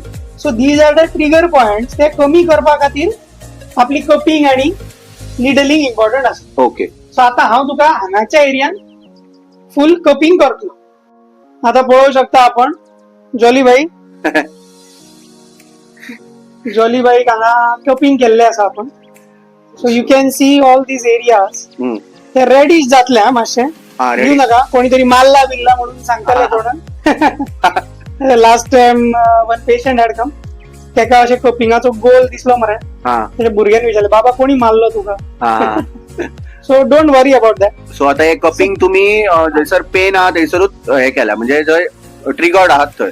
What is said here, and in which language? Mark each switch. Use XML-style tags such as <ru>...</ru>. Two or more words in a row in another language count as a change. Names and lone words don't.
<en>So these are the trigger points.</en> <kok>ते कमी करपा खातीर आपली कपिंग आणि निडलिंग इम्पॉर्टंट आसा. ओके. सो आता हांव तुका हांगाच्या एरियान फुल कपिंग करतलो. आता पळोवंक शकता आपण जॉली भाई जॉली भाई हांगा कपिंग केल्ले आसा आपण.</kok> <en>So you can see all these areas.</en> <kok>ते रेडिश जातले हा मातशे. येऊ नका कोणीतरी मारला बिल्ला म्हणून सांगताले कोण.</kok> <en>last time one patient had come,</en> <kok>तेका अशें कपिंगाचो गोल दिसलो मरे.</kok> <mr>त्याच्या भुरग्यान विचारले बाबा कोणी मारलो तुका.</mr> <en>So don't worry about that.</en> <kok>सो आता हे कपिंग तुम्ही जयसर पेन आहा थंयसरूच हे केला म्हणजे जय ट्रिगर्ड आहात थंय.</kok>